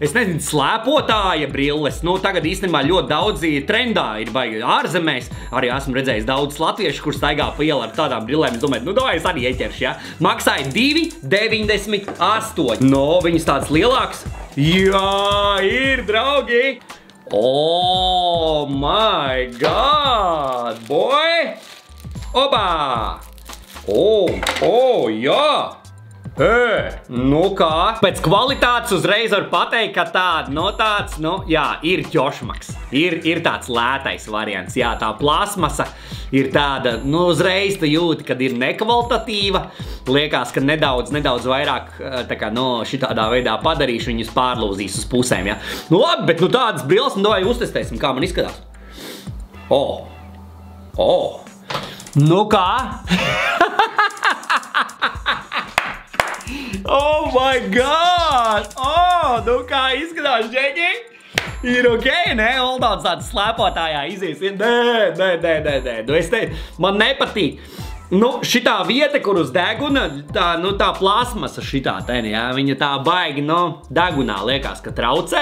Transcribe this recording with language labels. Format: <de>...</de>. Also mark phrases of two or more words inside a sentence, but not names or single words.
<lv>Es nezinu, slēpotāja brilles. Nu, tagad īstenībā ļoti daudzi trendā ir baigi ārzemēs. Arī esmu redzējis daudz latviešu, kur staigā pa ielu ar tādām brillēm. Es domāju, nu, davai es arī ieķeršu, ja? Maksāja 2,98. No, viņas tāds lielāks. Jā, ir, draugi.</lv> <en>Oh my god, boy.</en> <lv>Obā. Jā. Nu kā? Pēc kvalitātes uzreiz var pateikt, ka tāda, no tāds, nu, jā, ir ķošmaks. Ir tāds lētais variants, jā, tā plasmasa ir tāda, nu, uzreiz tu jūti, kad ir nekvalitatīva. Liekas, ka nedaudz vairāk, tā kā, no, šitādā veidā padarīšu, viņus pārlūzīs uz pusēm, jā. Nu, labi, bet, nu, tādas brilles, nu, davai uztestēsim, kā man izskatās. Nu kā?</lv> <en>Oh my god!</en> <lv>Nu kā izskatās, Džeki? Ir ok, ne? Oldauns tāds slēpotājā izies. Nē. Nu es teicu, man nepatīk. Nu, šitā vieta, kur uz deguna, tā plasmasa šitā teni, jā, viņa tā baigi, nu, degunā liekas, ka traucē.</lv>